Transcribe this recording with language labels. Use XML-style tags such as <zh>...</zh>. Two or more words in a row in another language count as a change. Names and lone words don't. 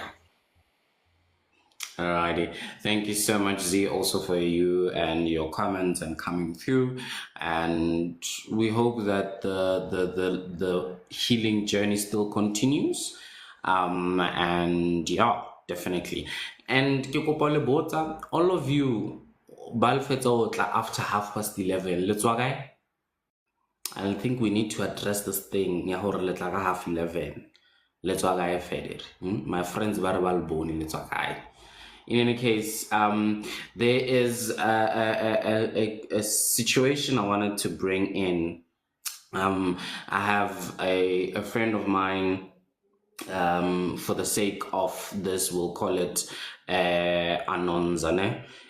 <en>Alrighty. Thank you so much, Z, also for you and your comments and coming through. And we hope that the healing journey still continues. And yeah, definitely.</en> <st>And ke kopa le botsa,</st> <en>all of you,</en> <st>ba le fetsa ho tla after 11:30.</st> <en>Let's why? I think we need to address this thing.</en> <st>Ya hore le tla ka 11:30.</st> <en>Let's why further. My friends</en> <st>ba re ba le bone,</st> <en>let's why. In any case, there is a situation I wanted to bring in. I have a friend of mine, for the sake of this, we'll call it Anonzane.</en>